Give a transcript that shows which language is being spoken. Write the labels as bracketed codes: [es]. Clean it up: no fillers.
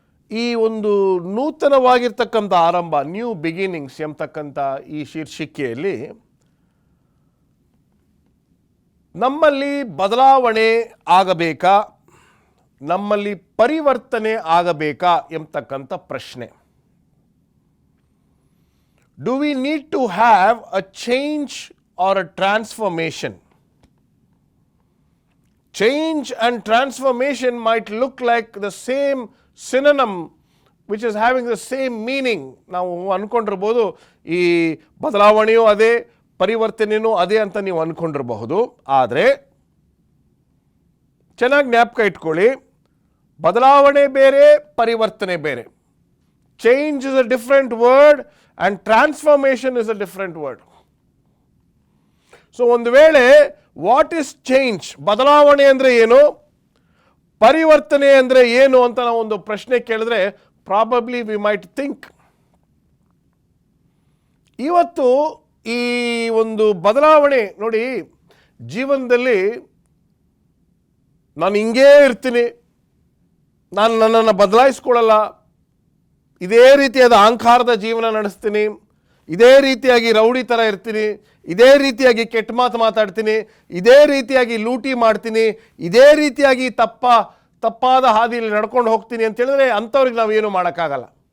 [kn] ಈ ಒಂದು ನೂತನವಾಗಿರ್ತಕ್ಕಂಥ ಆರಂಭ, [en] new beginnings [kn] ಎಂಬತಕ್ಕಂಥ ಈ ಶೀರ್ಷಿಕೆಯಲ್ಲಿ ನಮ್ಮಲ್ಲಿ ಬದಲಾವಣೆ ಆಗಬೇಕಾ, ನಮ್ಮಲ್ಲಿ ಪರಿವರ್ತನೆ ಆಗಬೇಕಾ ಎಂಬತಕ್ಕಂಥ ಪ್ರಶ್ನೆ. [en] Do we need to have a change or a transformation? Change and transformation might look like the same synonym which is having the same meaning. [kn] ನಾವು ಅಂದ್ಕೊಂಡಿರ್ಬೋದು ಈ ಬದಲಾವಣೆಯೂ ಅದೇ, ಪರಿವರ್ತನೆಯೂ ಅದೇ ಅಂತ ನೀವು ಅಂದ್ಕೊಂಡಿರಬಹುದು. ಆದರೆ ಚೆನ್ನಾಗಿ ಜ್ಞಾಪಕ ಇಟ್ಕೊಳ್ಳಿ, ಬದಲಾವಣೆ ಬೇರೆ, ಪರಿವರ್ತನೆ ಬೇರೆ. [en] Change is a different word and transformation is a different word. [kn] So ಒಂದು ವೇಳೆ [en] what is change, [kn] ಬದಲಾವಣೆ ಅಂದರೆ ಏನು, ಪರಿವರ್ತನೆ ಅಂದರೆ ಏನು ಅಂತ ನಾವು ಒಂದು ಪ್ರಶ್ನೆ ಕೇಳಿದ್ರೆ [en] probably we might think, [kn] ಇವತ್ತು ಈ ಒಂದು ಬದಲಾವಣೆ ನೋಡಿ, ಜೀವನದಲ್ಲಿ ನಾನು ಹಿಂಗೇ ಇರ್ತೀನಿ, ನಾನು ನನ್ನನ್ನು ಬದಲಾಯಿಸ್ಕೊಳ್ಳಲ್ಲ, ಇದೇ ರೀತಿಯಾದ ಅಹಂಕಾರದ ಜೀವನ ನಡೆಸ್ತೀನಿ, ಇದೇ ರೀತಿಯಾಗಿ ರೌಡಿ ಥರ ಇರ್ತೀನಿ, ಇದೇ ರೀತಿಯಾಗಿ ಕೆಟ್ಟ ಮಾತು ಮಾತಾಡ್ತೀನಿ, ಇದೇ ರೀತಿಯಾಗಿ ಲೂಟಿ ಮಾಡ್ತೀನಿ, ಇದೇ ರೀತಿಯಾಗಿ ತಪ್ಪಾದ ಹಾದಿಯಲ್ಲಿ ನಡ್ಕೊಂಡು ಹೋಗ್ತೀನಿ ಅಂತ ಹೇಳಿದ್ರೆ ಅಂಥವ್ರಿಗೆ ನಾವು ಏನು ಮಾಡೋಕ್ಕಾಗಲ್ಲ.